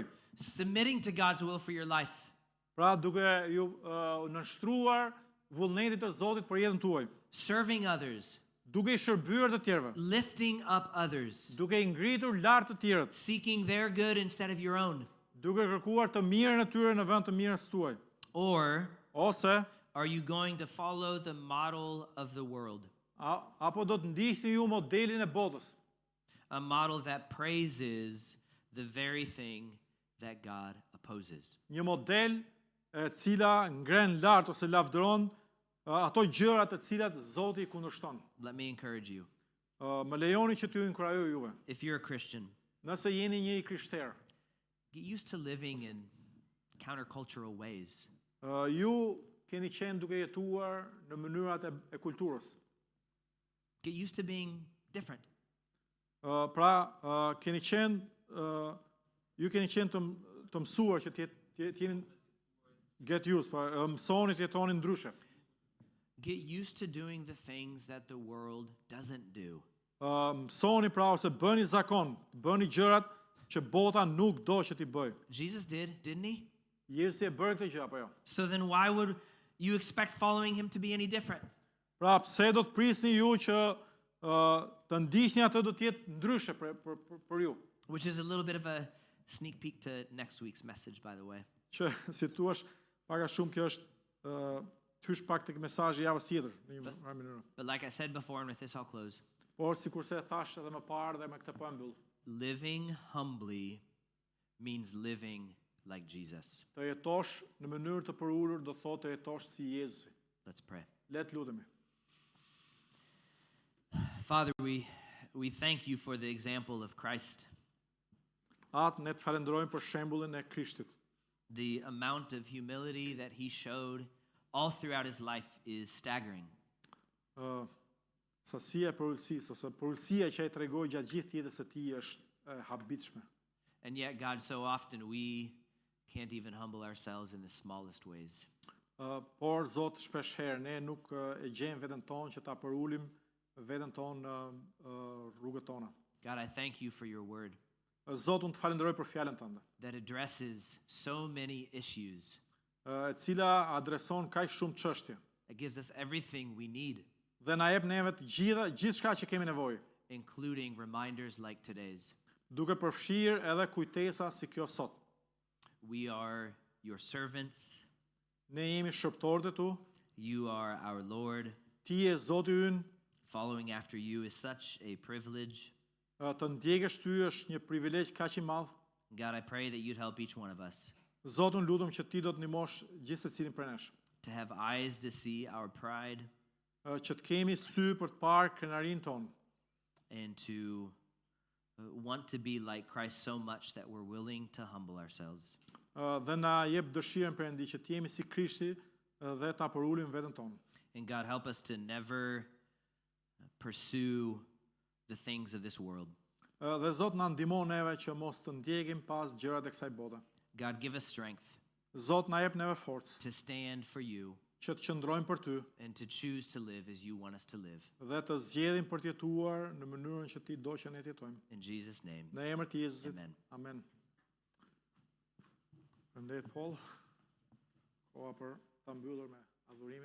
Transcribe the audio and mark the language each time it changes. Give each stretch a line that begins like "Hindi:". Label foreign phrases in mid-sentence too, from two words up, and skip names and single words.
English: Submitting to God's will for your life,
Albanian: Pra duke ju nënshtruar vullnetit të Zotit për jetën tuaj,
English: serving others,
Albanian: duke i shërbyer të tjerëve,
English: lifting up others,
Albanian: duke i ngritur lart të tjerët,
English: seeking their good instead of your own?
Albanian: duke kërkuar të mirën e tyre në vend të mirës tuaj.
English: Or
Albanian: Ose
English: are you going to follow the model of the world?
Albanian: apo do të ndiqni ju modelin e botës,
English: A model that praises the very thing that God opposes.
Albanian: një model e cila ngren lart ose lavdëron ato gjëra të cilat Zoti i kundërshton.
English: Let me encourage you.
Albanian: Më lejoni që t'ju inkurajoj juve.
English: If you're a Christian,
Albanian: Nëse jeni një i krishterë,
English: get used to living in countercultural ways.
Albanian: Ju keni qenë duke jetuar në mënyrat e kulturës. Get used to being different. Pra, keni qenë, ju keni qenë të mësuar që t'jeni
English: get used,
Albanian: pra mësoni të jetoni ndryshe.
English: Get used to doing the things that the world doesn't do.
Albanian: Mësoni pra ose bëni zakon, bëni gjërat që bota nuk do që t'i bëj.
English: Jesus did, didn't he?
Albanian: Jezusi e bëri këtë gjë apo jo?
English: So then why would you expect following him to be any different?
Albanian: Pra, pse do të prisni ju që të ndiqni atë do të jetë ndryshe për ju?
English: Which is a little bit of a sneak peek to next week's message, by the way.
Albanian: Që si thua pak a shumë kjo është tysh pak tek mesazhi javës tjetër në një mënyrë.
English: But like I said before, and with this I'll close,
Albanian: Por sikurse e thash edhe më parë dhe me këtë po e mbyll.
English: living humbly means living like Jesus.
Albanian: Të jetosh në mënyrë të përulur do thotë të jetosh si Jezusi.
English: Let's pray.
Albanian: Le të lutemi.
English: Father, we thank you for the example of Christ.
Albanian: Atë ne të falenderojmë për shembullin e Krishtit.
English: The amount of humility that he showed all throughout his life is staggering.
Albanian: Sasia e përulësisë ose përulësia që ai tregoi gjatë gjithë jetës së tij është e habitshme.
English: And yet, God, so often we can't even humble ourselves in the smallest ways.
Albanian: Por Zot shpeshherë ne nuk e gjejmë veten tonë që ta përulim veten tonë në rrugët tona.
English: God, I thank you for your word
Albanian: Zot, unë të falenderoj për fjalën tënde,
English: that addresses so many issues,
Albanian: e cila adreson kaq shumë çështje
English: that gives us everything we need,
Albanian: dhe na jep neve të gjithçka që kemi nevojë,
English: including reminders like today's.
Albanian: duke përfshirë edhe kujtesa si kjo sot.
English: We are your servants.
Albanian: Ne jemi shërbëtorët e tu,
English: You are our Lord.
Albanian: ti je Zoti ynë,
English: Following after you is such a privilege.
Albanian: të ndjekësh ty është një privilegj kaq i madh.
English: God, I pray that you'd help each one of us
Albanian: Zot, unë lutem që ti do të ndihmosh gjithë secilin prej nesh,
English: to have eyes to see our pride
Albanian: që të kemi sy për të parë krenarinë tonë,
English: and to want to be like Christ so much that we're willing to humble ourselves.
Albanian: dhe na jep dëshirën Perëndi që të jemi si Krishti dhe ta përulim veten tonë.
English: And God, help us to never pursue the things of this world.
Albanian: Dhe Zot na ndihmo neve që mos të ndjekim pas gjërat e kësaj bote.
English: God, give us strength
Albanian: Zot na jep neve forcë
English: to stand for you
Albanian: që të qëndrojmë për ty
English: and to choose to live as you want us to live.
Albanian: dhe të zgjedhim për të jetuar në mënyrën që ti do që ne të jetojmë.
English: In Jesus' name,
Albanian: Në emër të Jezusit.
English: amen.
Albanian: Amen. Përndet Paul. Koha për ta mbyllur me adhurimin.